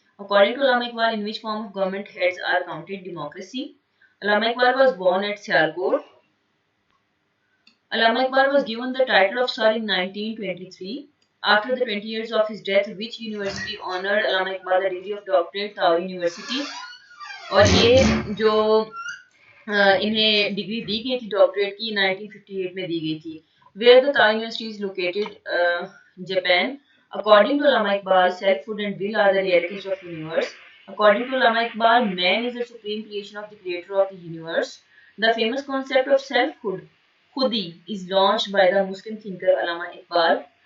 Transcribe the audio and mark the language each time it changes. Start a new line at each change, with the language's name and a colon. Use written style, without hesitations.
English: According to Allama Iqbal, in which form of government heads are counted democracy? Allama Iqbal was born at Sialkot. Allama Iqbal was given the title of Sir in 1923. After the 20 years of his death, which university honored Allama Iqbal the degree of doctorate? Tao University.
Hindi: और ये जो इन्हें degree दी गई थी doctorate की 1958 में दी गई थी.
English: Where the Tao University is located, Japan. According to Allama Iqbal, selfhood and will are the realities of the universe. According to Allama Iqbal, man is the supreme creation of the creator of the universe. The famous concept of selfhood, khudi, is launched by the Muslim thinker Allama Iqbal.